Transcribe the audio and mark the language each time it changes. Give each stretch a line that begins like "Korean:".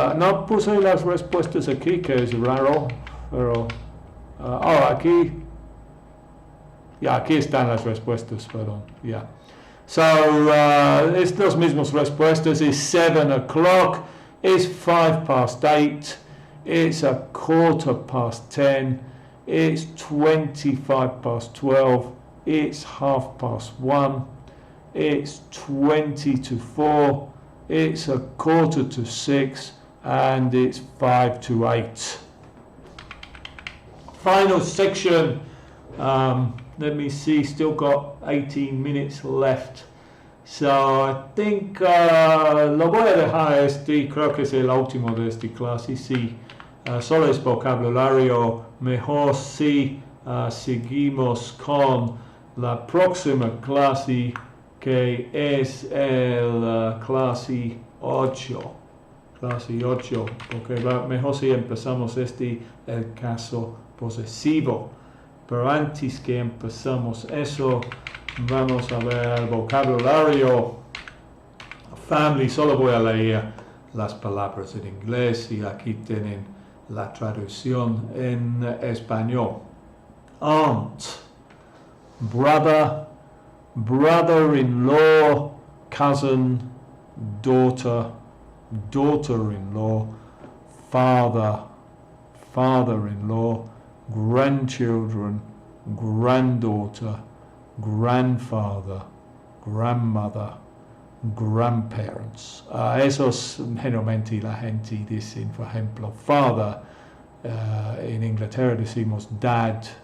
Spanish: no puse las respuestas aquí, que es raro, pero... aquí... ya, aquí están las respuestas, perdón, ya. So, es las mismas respuestas.
English: It's 7 o'clock, it's 8:05, it's 10:15, it's 12:25, it's 1:30, it's 20 to 4, it's 5:45, and it's 5:08. Final section. Let me see, still got 18 minutes left. So I think
Spanish: lo voy a dejar creo que es el último de esta clase. Sí, solo es vocabulario. Mejor si seguimos con la próxima clase, que es el clase 8. Clase 8, porque mejor si empezamos el caso posesivo. Pero antes que empezamos eso, vamos a ver el vocabulario. Family, solo voy a leer las palabras en inglés y aquí tienen la traducción en español.
English: Aunt, brother, brother-in-law, cousin, daughter, daughter-in-law, father, father-in-law, grandchildren, granddaughter, grandfather, grandmother, grandparents.
Spanish: Esos generalmente la gente dicen, por ejemplo, father. En Inglaterra decimos dad.